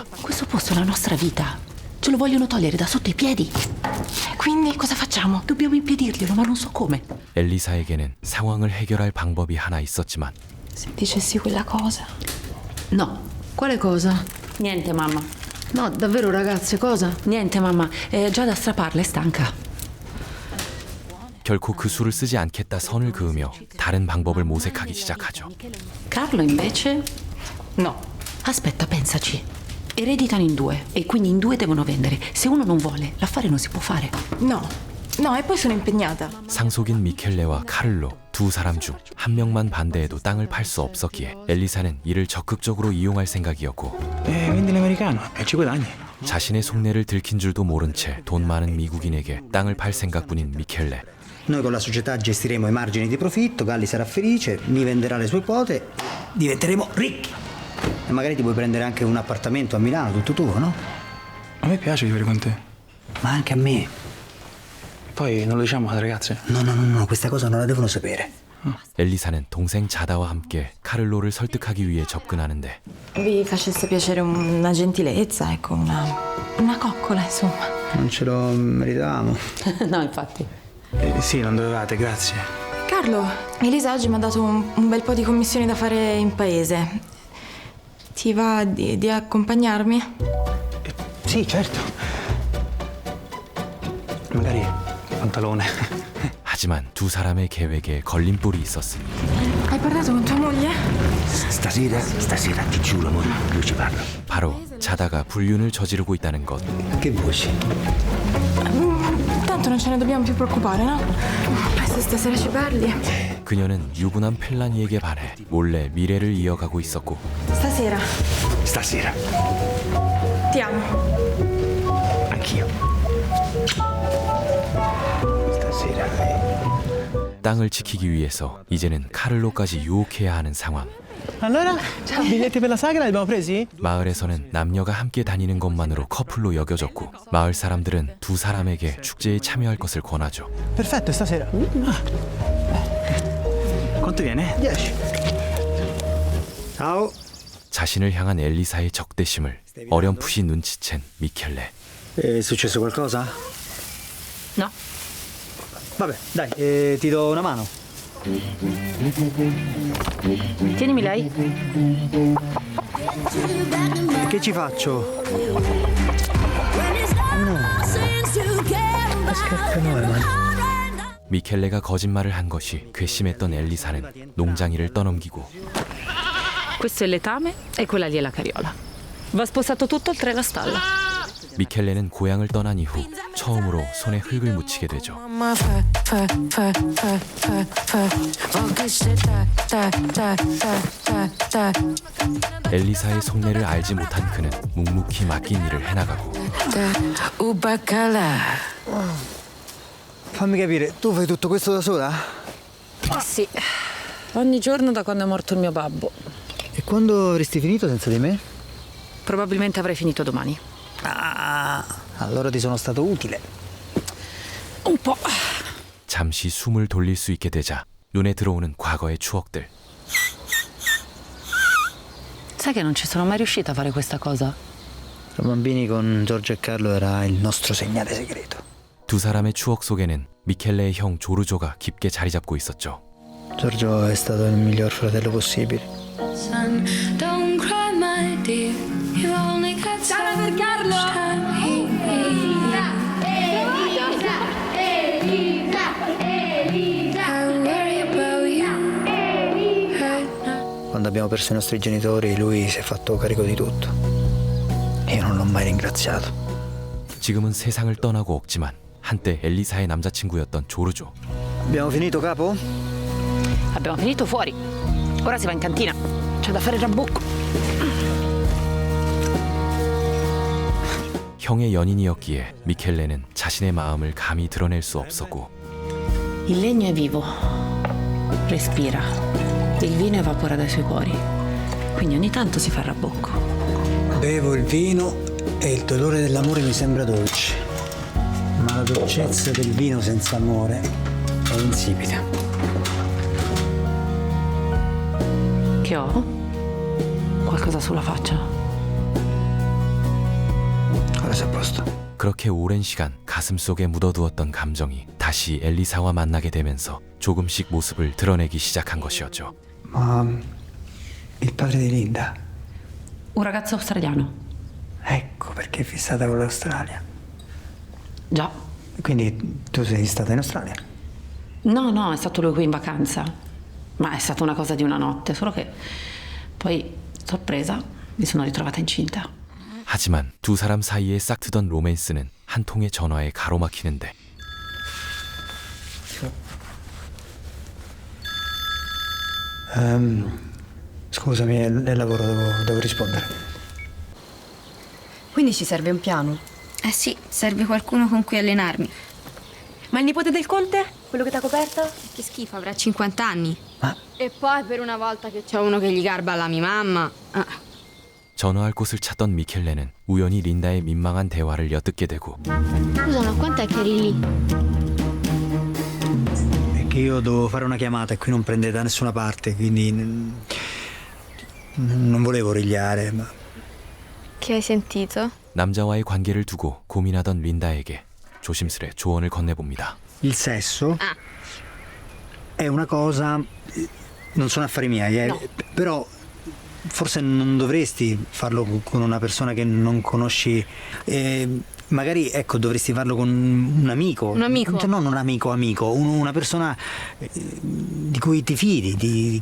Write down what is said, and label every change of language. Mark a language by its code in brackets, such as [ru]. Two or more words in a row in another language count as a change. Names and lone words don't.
[it] Questo posto è la nostra vita. Ce lo vogliono togliere da sotto i piedi. Quindi cosa facciamo? Dobbiamo impedirglielo, ma non so come. [ko] 엘리사에게는 상황을 해결할 방법이 하나 있었지만 [it] Se dicessi quella cosa. No. Quale cosa? Niente, mamma. No, davvero ragazze, cosa? Niente, mamma. È già da straparla, è stanca. [ko] 결코 그 수를 쓰지 않겠다 선을 그으며 다른 방법을 모색하기 시작하죠. [it] Carlo, invece? No. Aspetta, pensaci. Ereditano in due e quindi in due devono vendere. Se uno non vuole, l'affare non si può fare. No. No, e poi sono impegnata. [ko] 상속인 미켈레와 카를로 두 사람 중 한 명만 반대해도 땅을 팔 수 없었기에 엘리사는 이를 적극적으로 이용할 생각이었고 [it] Vendi l'americano e ci guadagni. [ko] 자신의 속내를 들킨 줄도 모른 채 돈 많은 미국인에게 땅을 팔 생각뿐인 미켈레. [it] Noi con la società gestiremo i margini di profitto, Galli sarà felice, mi venderà le sue quote, diventeremo ricchi. E magari ti puoi prendere anche un appartamento a Milano, tutto tuo, no? A me piace vivere con te. Ma anche a me. Poi non lo diciamo alle ragazze. No, questa cosa non la devono sapere. [ko] 엘리사는 동생 자다와 함께 카를로를 설득하기 위해 접근하는데 [it] Vi facesse piacere una gentilezza, ecco, una coccola, insomma. Non ce lo meritavamo. No, infatti. Sì, non dovevate, grazie. Carlo, Elisa oggi mi ha dato un bel po' di commissioni da fare in paese. Ti va di accompagnarmi? Sì, certo. Magari pantalone. [ko] 하지만 두 사람의 계획에 걸림돌이 있었으니 [it] Hai parlato con tua moglie? Stasera ti giuro, amore, io ci parlo. [ko] 바로 자다가 불륜을 저지르고 있다는 것. [it] Che voci? Tanto non ce ne dobbiamo più preoccupare, no? Se stasera ci parli. [ko] 그녀는 유부남 펠라니에게 반해 몰래 미래를 이어가고 있었고 [it] Stasera. Stasera. Ti amo. Anch'io. Stasera. [ko] 땅을 지키기 위해서 이제는 카를로까지 유혹해야 하는 상황. [it] Allora, biglietti per la sagra li abbiamo presi? [ko] 마을에서는 남녀가 함께 다니는 것만으로 커플로 여겨졌고 마을 사람들은 두 사람에게 축제에 참여할 것을 권하죠. [it] Perfetto, stasera. Quanto viene? 10. Ciao. [ko] 자신을 향한 엘리사의 적대심을 어렴풋이 눈치챈 미켈레. [it] È successo qualcosa? No. Vabbè, dai, ti do una mano. Tienimi lei. Che ci faccio? [ko] 미켈레가 거짓말을 한 것이 괘씸했던 엘리사는 농장일을 떠넘기고 [it] Questo è il letame e quella lì è la carriola. Va spostato tutto oltre la stalla. [ko] 미켈레는 고향을 떠난 이후 처음으로 손에 흙을 묻히게 되죠. 엘리사의 속내를 알지 못한 그는 묵묵히 맡긴 일을 해나가고 [it] Fammi capire, tu fai tutto questo da sola? Sì. Ogni giorno da quando è morto il mio babbo. E quando avresti finito senza di me? Probabilmente avrei finito domani. Ah, allora ti sono stato utile. Un po'. [ko] 잠시 숨을 돌릴 수 있게 되자 눈에 들어오는 과거의 추억들. [it] Sai che non ci sono mai riuscita a fare questa cosa? Da bambini con Giorgio e Carlo era il nostro segnale segreto. [ko] 두 사람의 추억 속에는 미켈레의 형 조르조가 깊게 자리 잡고 있었죠. [it] Giorgio è stato il miglior fratello possibile. Ciao per Carlo! Quando abbiamo perso i nostri genitori, lui si è fatto carico di tutto. Io non l'ho mai ringraziato. [ko] 지금은 세상을 떠나고 없지만 한때 엘리사의 남자친구였던 조르조. [it] Abbiamo finito, capo? Abbiamo finito fuori. Ora si va in cantina. C'è da fare il rabocco. [ko] 형의 연인이었기에 미켈레는 자신의 마음을 감히 드러낼 수 없었고 [it] Il legno è vivo, respira. Il vino evapora dai suoi pori. Quindi ogni tanto si fa il rabocco. Bevo il vino e il dolore dell'amore mi sembra dolce. Ma la dolcezza del vino senza amore è insipida. Che ho? Qualcosa sulla faccia. Ora a posto. [ko] 그렇게 오랜 시간 가슴속에 묻어두었던 감정이 다시 엘리사와 만나게 되면서 조금씩 모습을 드러내기 시작한 것이었죠. [it] Ma il padre di Linda? Un ragazzo australiano. Ecco perché è fissata con l'Australia. Già. Quindi tu sei stata in Australia? No, è stato lui qui in vacanza. Ma è stata una cosa di una notte, solo che poi, sorpresa, mi sono ritrovata incinta. [ko] 하지만 두 사람 사이에 싹트던 로맨스는 한 통의 전화에 가로막히는데 [it] Scusami, è il lavoro, devo rispondere. Quindi ci serve un piano? Eh sì, serve qualcuno con cui allenarmi. Ma il nipote del conte? Quello che t'ha coperto? Che schifo, avrà 50 anni. Ma E poi per una volta che c'è uno che gli garba alla mia mamma. [ko] 전화할 곳을 찾던 미켈레는 우연히 린다의 민망한 대화를 엿듣게 되고 [it] Scusa, ma quant'è che eri lì? è che io dovevo fare una chiamata e qui non prende da nessuna parte, quindi non volevo rigliare, ma Che hai sentito? [ko] 남자와의 관계를 두고 고민하던 린다에게 조심스레 조언을 건네봅니다. [it] il sesso è una cosa, non sono affari miei, però forse non dovresti farlo con una persona che non conosci, magari ecco dovresti farlo con un amico. Un amico? Non un amico, una persona di cui ti fidi.